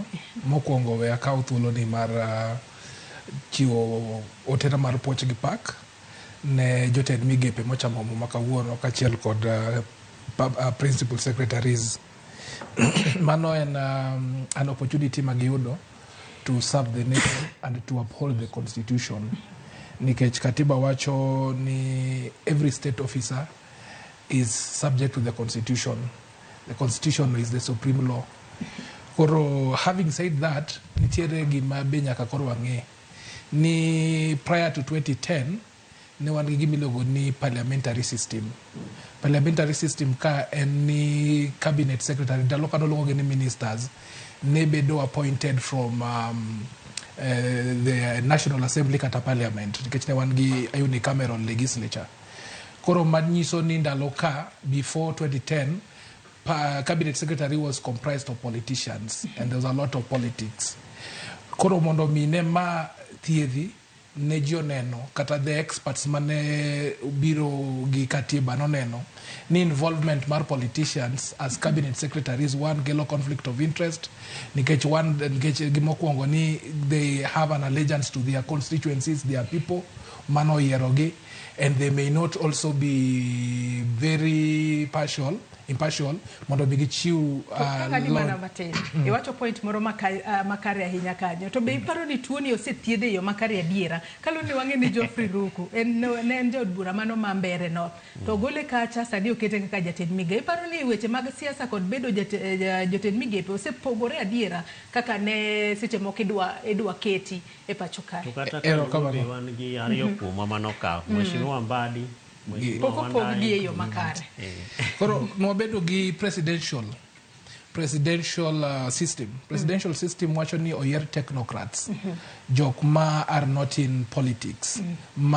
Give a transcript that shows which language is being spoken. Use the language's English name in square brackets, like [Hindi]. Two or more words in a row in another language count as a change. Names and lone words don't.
[Luo (Kenya and Tanzania)] Mokwongo we akaw thuolo ni mar chiwo otera mar puoch gi pak ne jotend migepe mochamo ma kawuono kachiel kod [English] principal secretaries. [Luo (Kenya and Tanzania)] Mano en [English] an opportunity magiyudo to serve the nation and to uphold the constitution. [Luo (Kenya and Tanzania)] Nikech katiba wacho ni [English] every state officer is subject to the constitution. The constitution is the supreme law. Koro having said that, [Luo (Kenya and Tanzania)] nitiere gima be nyaka koro wang'e ni [English] prior to 2010 [Luo (Kenya and Tanzania)] ne wan gi gimiluongo ni [English] parliamentary system. Parliamentary system [Luo (Kenya and Tanzania)] ka en ni [English] cabinet secretary [Luo (Kenya and Tanzania)] dalo ka noluongo ni ministers ne bedo [English] appointed from the National Assembly [Luo (Kenya and Tanzania)] kata Parliament nikech ne wan gi [English] unicameral legislature. [Luo (Kenya and Tanzania)] Koro manyiso ni ndalo ka [English] before 2010 cabinet secretary was comprised of politicians and there was a lot of politics. [Luo (Kenya and Tanzania)] Koro mondo mine ma thiedhi ne joneno kata [English] the experts [Luo (Kenya and Tanzania)] mane biro gi katiba no neno ni involvement mar [English] politicians as cabinet secretaries [Luo (Kenya and Tanzania)] one kelo [English] conflict of interest [Luo (Kenya and Tanzania)] nikech gimokwongo ni [English] they have an allegiance to their constituencies, their people [Luo (Kenya and Tanzania)] mano yierogi, [English] and they may not also be very impartial [Luo (Kenya and Tanzania)] mondo bigi chiu kaka mana matin iwacho point moro makare ahinya kanyo to be iparo ni tuo ni osethiedhe yo makare adiera kalo ni wang'e ni Geoffrey Ruku en jod bura mano mambere no to gole kacha sadi okete kaka jatend migepe. Iparo ni weche mag siasa kod bedo jotend migepe osepogore adiera kaka ne seche moko idwa keti e pacho kae. To kata ka wan gi ariyo kuom mano ka Mheshimiwa Mbadi poko gi yo makare. Koro no bedo gi [English] presidential presidential system [Luo (Kenya and Tanzania)] wacho ni oyier technocrats, jok ma [English] are not in politics.